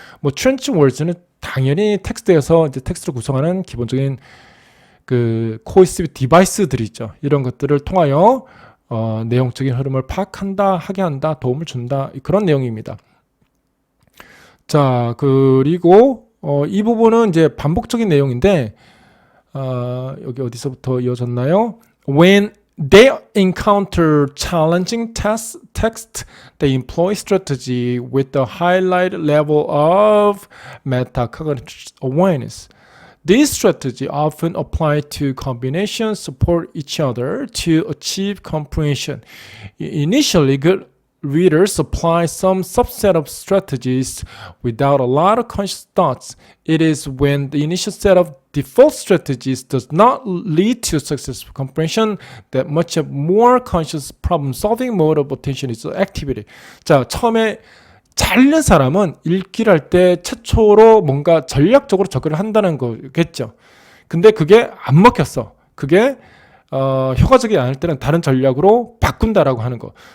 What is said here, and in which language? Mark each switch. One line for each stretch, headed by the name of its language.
Korean: 뭐 transition words는 당연히 텍스트에서 이제 텍스트를 구성하는 기본적인 그 cohesive 디바이스들이죠. 이런 것들을 통하여 내용적인 흐름을 파악한다, 하게 한다, 도움을 준다, 그런 내용입니다. 자, 그리고 이 부분은 이제 반복적인 내용인데, 여기 어디서부터 이어졌나요?
English: When they encounter challenging text, they employ strategy with a highlight level of metacognitive awareness. These strategies often apply to combinations support each other to achieve comprehension. Initially, good readers apply some subset of strategies without a lot of conscious thoughts. It is when the initial set of default strategies does not lead to successful comprehension that much of more conscious problem-solving mode of attention is activated.
Korean: 자, 처음에 잘 읽는 사람은 읽기를 할 때 최초로 뭔가 전략적으로 접근을 한다는 거겠죠. 근데 그게 안 먹혔어. 그게 효과적이 않을 때는 다른 전략으로 바꾼다라고 하는 거.